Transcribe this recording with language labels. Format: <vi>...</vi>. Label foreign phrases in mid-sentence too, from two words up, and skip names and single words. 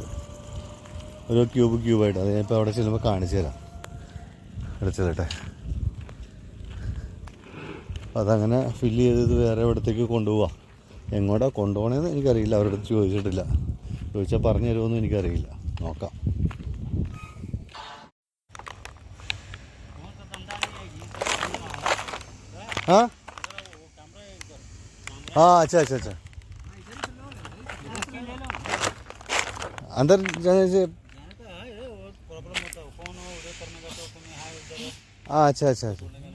<ml>ഓരോ ക്യൂബായിട്ട്. അത് ഞാനിപ്പോൾ അവിടെ ചെല്ലുമ്പോൾ കാണിച്ചു തരാം. എടുത്തതട്ടെ. അതങ്ങനെ ഫില്ല് ചെയ്ത് വേറെ എവിടത്തേക്ക് കൊണ്ടുപോവാം. എങ്ങോട്ടാ കൊണ്ടുപോകണമെന്ന് എനിക്കറിയില്ല, അവരുടെ അടുത്ത് ചോദിച്ചിട്ടില്ല. ചോദിച്ചാൽ പറഞ്ഞു തരുമെന്നും എനിക്കറിയില്ല, നോക്കാം.</ml> <hi>हाँ हाँ, अच्छा अच्छा अच्छा। अंदर जाने से हाँ, अच्छा अच्छा अच्छा।</hi>